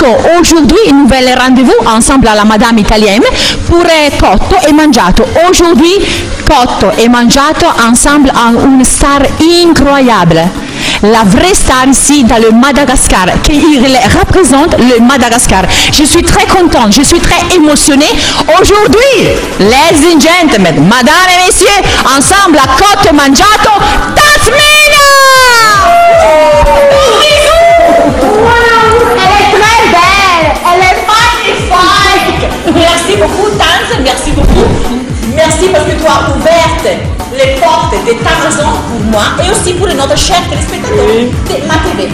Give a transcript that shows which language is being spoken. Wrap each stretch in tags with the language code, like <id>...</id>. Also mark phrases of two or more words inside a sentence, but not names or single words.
<fr>Aujourd'hui, nouvel rendez-vous ensemble à la Madame Italienne pour cotto e mangiato. Aujourd'hui, cotto e mangiato ensemble à une star incroyable. La vraie star ici dans le Madagascar, qui représente le Madagascar. Je suis très contente, je suis très émotionnée. Aujourd'hui,</fr> <en>ladies and gentlemen,</en> <fr>madame et messieurs, ensemble à cotto e mangiato, Tasmina! Elle est magnifique. Merci beaucoup, Tante. Merci beaucoup. Merci parce que tu as ouvert les portes de ta maison pour moi et aussi pour notre cher téléspectateur de ma TV.</fr>